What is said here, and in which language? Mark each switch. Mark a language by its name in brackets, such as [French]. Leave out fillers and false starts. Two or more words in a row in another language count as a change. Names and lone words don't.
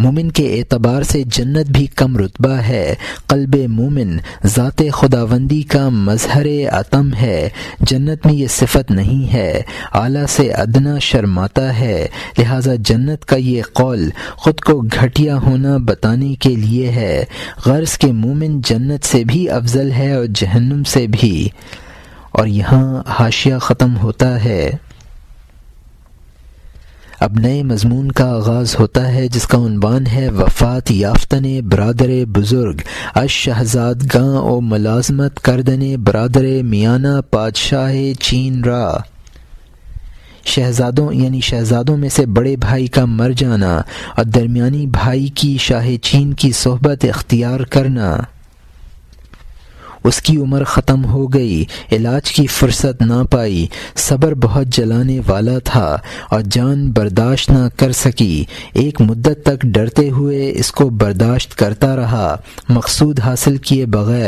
[Urdu] مومن کے اعتبار سے جنت بھی کم رتبہ ہے۔ قلب مومن ذات خداوندی کا مظہر عتم ہے، جنت میں یہ صفت نہیں ہے، اعلیٰ سے ادنا شرماتا ہے، لہذا جنت کا یہ قول خود کو گھٹیا ہونا بتانے کے لیے ہے۔ غرض کہ مومن جنت سے بھی افضل ہے اور جہنم سے بھی۔ اور یہاں حاشیہ ختم ہوتا ہے۔ اب نئے مضمون کا آغاز ہوتا ہے جس کا عنوان ہے [Persian] وفات یافتن برادر بزرگ از شہزادگاں و ملازمت کردن برادر میانہ پادشاہ چین را۔ [Urdu] شہزادوں میں سے بڑے بھائی کا مر جانا اور درمیانی بھائی کی شاہ چین کی صحبت اختیار کرنا۔ اس کی عمر ختم ہو گئی، علاج کی فرصت نہ پائی، صبر بہت جلانے والا تھا اور جان برداشت نہ کر سکی، ایک مدت تک ڈرتے ہوئے اس کو برداشت کرتا رہا، مقصود حاصل کیے بغیر۔